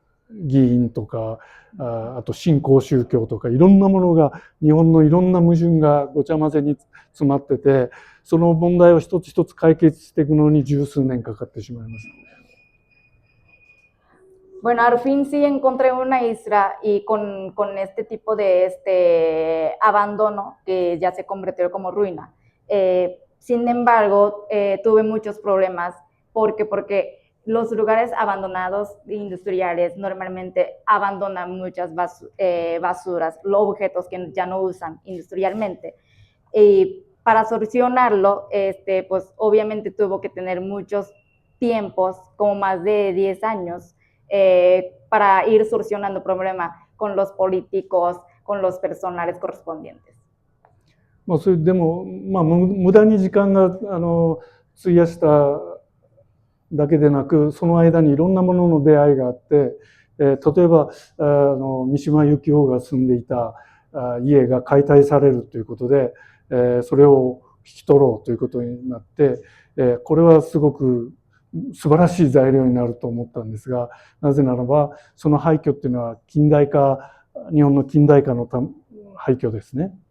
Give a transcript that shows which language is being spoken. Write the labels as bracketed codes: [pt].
[ja] 議員とかあと新興宗教とかいろんなものが日本のいろんな矛盾がごちゃ混ぜに詰まってて、その問題を一つ一つ解決していくのに十数年かかってしまいました。 [es] Bueno, al fin sí encontré una isla y con este tipo de abandono que ya se convirtió como ruina. Sin embargo, tuve muchos problemas porque los lugares abandonados industriales normalmente abandonan muchas basuras, los objetos que ya no usan industrialmente. Y para solucionarlo, pues obviamente tuvo que tener muchos tiempos, como más de 10 años, para ir solucionando problemas con los políticos, con los personales correspondientes. [ja] それでも、無駄に時間が費やしただけでなく、その間にいろんなものの出会いがあって、例えば三島由紀夫が住んでいた家が解体されるということで、それを引き取ろうということになって、これはすごく素晴らしい材料になると思ったんですが、なぜならばその廃墟っていうのは日本の近代化の廃墟ですね。